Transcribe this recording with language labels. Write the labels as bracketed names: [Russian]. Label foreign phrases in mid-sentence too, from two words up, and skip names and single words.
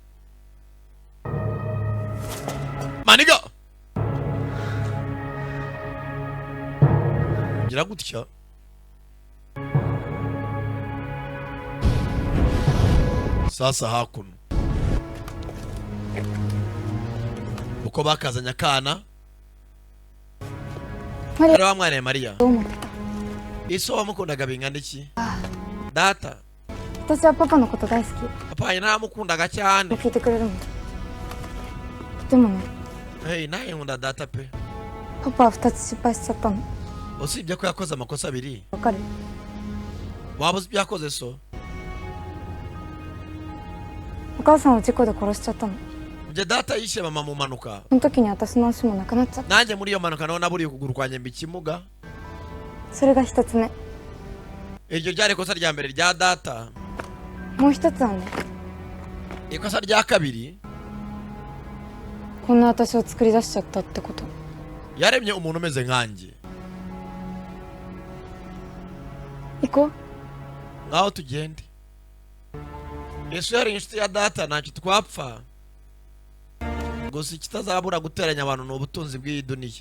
[Kinyarwanda] maniga ngira gutya sasa hakuno uko bakazanya akana ari wa mwana Maria iso wamukundaga bingana iki data [Japanese] 私はパパのこと大好き [Kinyarwanda] papa naramukundaga cyane [Japanese] 聞いてくれるのでもね [Kinyarwanda] hey naye nkunda data pe [Japanese] パパは2つ失敗しちゃったの [Kinyarwanda] usibye ko yakoze amakosa abiri [Japanese] わかる [Kinyarwanda] waba uzi ibyo yakoze so [Japanese] お母さんを事故で殺しちゃったの [Kinyarwanda] njye data yishe mama mu mpanuka [Japanese] その時に私の足もなくなっちゃった [Kinyarwanda] nanjye muri iyo mpanuka naho naburiye ukuguru kwanjye mba ikimuga [Japanese] それが1つ目 [Kinyarwanda] iryo ryari ikosa rya mbere rya data [Japanese] もう1つはね [Kinyarwanda] ikosa rya kabiri [Japanese] こんな私を作り出しちゃったってこと [Kinyarwanda] yaremye umuntu umeze nkanjye [Japanese] 行こう。 [Kinyarwanda] ngaho tugende. Yesu yari inshuti ya data ntacyo twapfa. Gusa ikitazabura guteranya abantu ni ubutunzi bw'iyi duniya.